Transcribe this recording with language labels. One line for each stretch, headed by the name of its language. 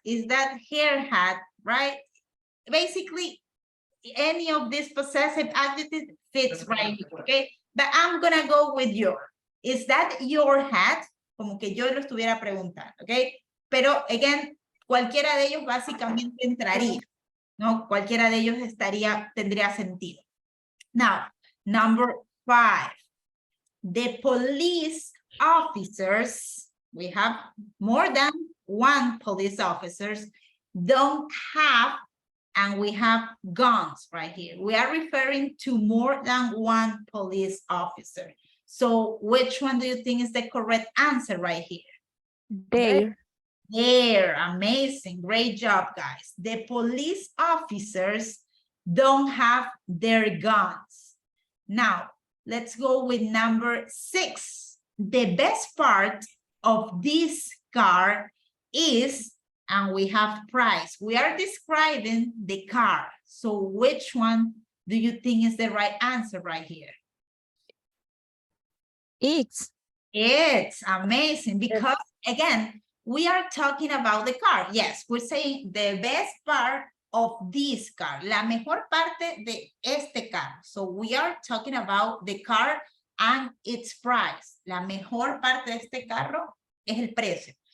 English: Is that her hat? Right? Basically, any of these possessive adjectives fits right here, okay? But I'm gonna go with your. Is that your hat?
Spanish: Como que yo lo estuviera preguntando, okay? Pero, again, cualquiera de ellos básicamente entraría, ¿no? Cualquiera de ellos tendría sentido.
English: Now, number 5, the police officers, we have more than 1 police officers, don't have and we have guns right here. We are referring to more than one police officer. So which one do you think is the correct answer right here? There. There, amazing, great job, guys. The police officers don't have their guns. Now, let's go with number 6. The best part of this car is, and we have price. We are describing the car. So which one do you think is the right answer right here? It's. It's amazing because, again, we are talking about the car. Yes, we're saying the best part of this car.
Spanish: La mejor parte de este carro.
English: So we are talking about the car and its price.
Spanish: La mejor parte de este carro es el precio.